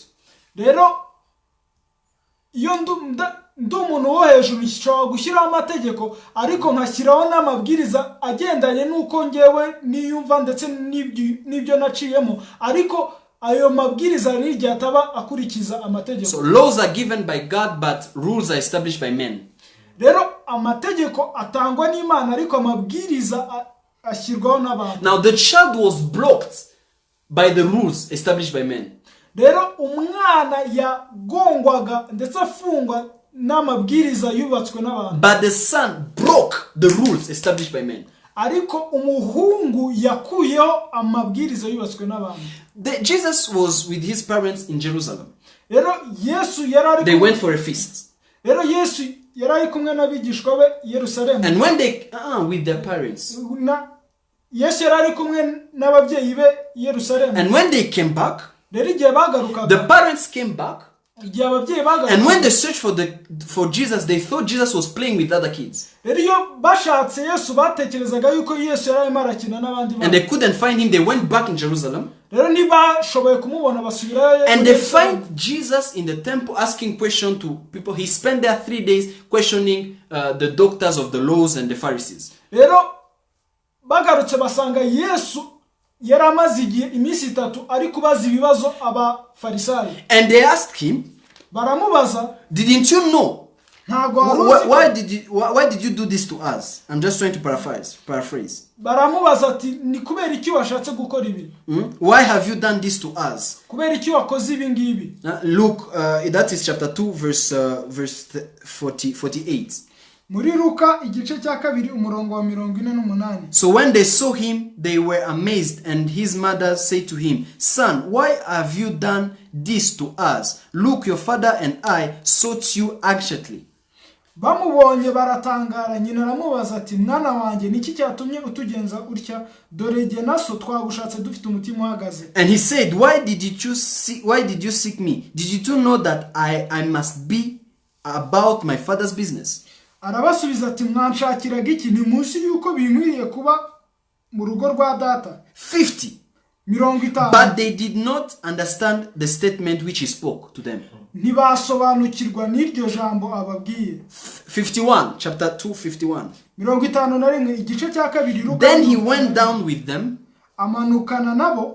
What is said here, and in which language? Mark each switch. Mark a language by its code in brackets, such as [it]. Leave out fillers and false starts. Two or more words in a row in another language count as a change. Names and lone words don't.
[rw] Rero iyo ndi umuntu wo hejuru nshobora gushyiraho amategeko, ariko nkashyiraho n'amabwiriza agendanye n'uko ngewe niyumva ndetse n'ibyo naciyemo, ariko ayo mabwiriza niryo ataba akurikiza amategeko. [en] So laws are given by God, but rules are established by men. [rw] Rero amategeko atangwa n'Imana, ariko amabwiriza ashyirwaho n'abantu. [en] Now the child was blocked by the rules established by men. [rw] Rero umwana yagongwaga ndetse afungwa n'amabwiriza yubatswe n'abantu. [en] But the son broke the rules established by men. [rw] Ariko umuhungu yakuyeho amabwiriza yubatswe n'abantu. [en] Jesus was with his parents in Jerusalem. [rw] Rero Yesu yarari [en] They went for a feast. [rw] Rero Yesu yarari kumwe n'abigishwa be Yerusalemu. [en] And when they with their parents. [rw] Yesu yarari kumwe n'ababyeyi be Yerusalemu. [en] And when they came back, [rw] rero igihe bagarukaga, [en] the parents came back. [rw] Igihe ababyeyi bagarukaga, [en] and when they searched for Jesus, they thought Jesus was playing with other kids. [rw] Rero iyo bashatse Yesu batekerezaga yuko Yesu yararimo arakina n'abandi bana. [en] And they couldn't find him. They went back in Jerusalem. [rw] Rero ntibashoboye kumubona basubirayo. [en] And they find Jesus in the temple asking questions to people. He spent there 3 days questioning the doctors of the laws and the Pharisees. [rw] Rero bagarutse basanga Yesu yaramaze iminsi 3 ari kubaza ibibazo abafarisayo. [en] And they asked him, [rw] baramubaza, [en] didn't you know? Why did you do this to us? I'm just trying to paraphrase. [rw] Baramubaza ati ni kubera iki washatse gukora ibi? [en] Why have you done this to us? [rw] Kubera iki wakoze ibi ngibi? [en] Luke, that is chapter 2 verse 48. [rw] Muri Luka igice cya 2 umurongo wa 48. [en] So when they saw him, they were amazed, and his mother said to him, "Son, why have you done this to us? Look, your father and I sought you anxiously." [rw] Bamubonye baratangara, nyina aramubaza ati, "Mwana wanjye, niki cyatumye utugenza utya? Dore jye naso twagushatse dufite umutima uhagaze." [en] And he said, why did you seek me? Did you know that I must be about my father's business? [rw] Arabasubiza ati, "Mwanshakiraga iki? Ni munsi yuko binkwiriye kuba mu rugo rwa data." 50. [en] But they did not understand the statement which he spoke to them. [rw] Ntibasobanukirwa n'iryo jambo ababwiye. [en] 51, chapter 2, 51. [rw] 51 igice cya 2 Luka. [en] Then he went down with them, [rw] amanukana nabo,